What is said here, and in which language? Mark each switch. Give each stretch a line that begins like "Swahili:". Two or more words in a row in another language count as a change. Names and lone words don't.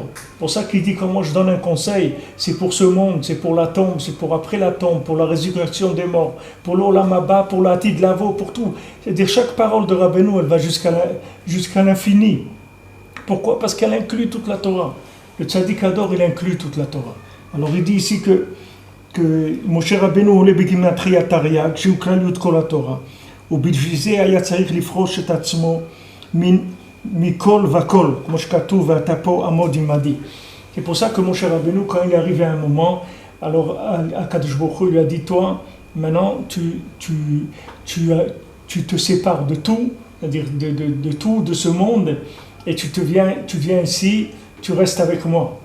French: C'est pour ça qu'il dit, quand moi je donne un conseil, c'est pour ce monde, c'est pour la tombe, c'est pour après la tombe, pour la résurrection des morts, pour l'
Hebrew: עולם הבא,
French: pour l'
Hebrew: עתיד לבוא,
French: pour tout. C'est-à-dire, chaque parole de Rabbeinu, elle va jusqu'à l'infini. Pourquoi ? Parce qu'elle inclut toute la Torah. Le Tzaddik Ador, il inclut toute la Torah. Alors il dit ici que Moshe Rabbeinu
Hebrew: עולה בגימטריה תרי"ג, שהוא כלליות כל התורה, ובשביל זה היה צריך לפרוש את עצמו מכל וכל, כמו שכתוב, ואתה פה עמוד עמדי.
French: C'est pour ça que Moshe Rabbeinu, quand il est arrivé à un moment, alors
Hebrew: הקדוש ברוך הוא
French: lui a dit, toi, maintenant, tu te sépares de tout, c'est-à-dire de tout, de ce monde, et tu viens ici, tu restes avec moi.